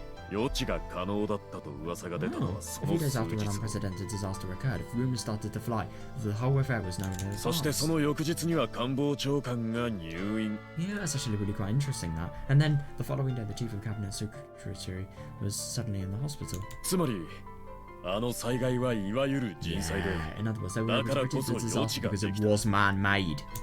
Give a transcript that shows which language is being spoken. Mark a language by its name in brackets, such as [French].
[Japanese] 予知が可能だったと噂が出たのはその数日後。 [English] A few days after an unprecedented disaster occurred, rumors started to fly. The whole affair was known in advance. [Japanese] そしてその翌日には官房長官が入院。 [English] Yeah, that's actually really quite interesting that. And then the following day, the chief of cabinet secretary was suddenly in the hospital. [Japanese] つまりあの災害はいわゆる人災で。 [English] In other words, they were predicted the disaster because it was man-made.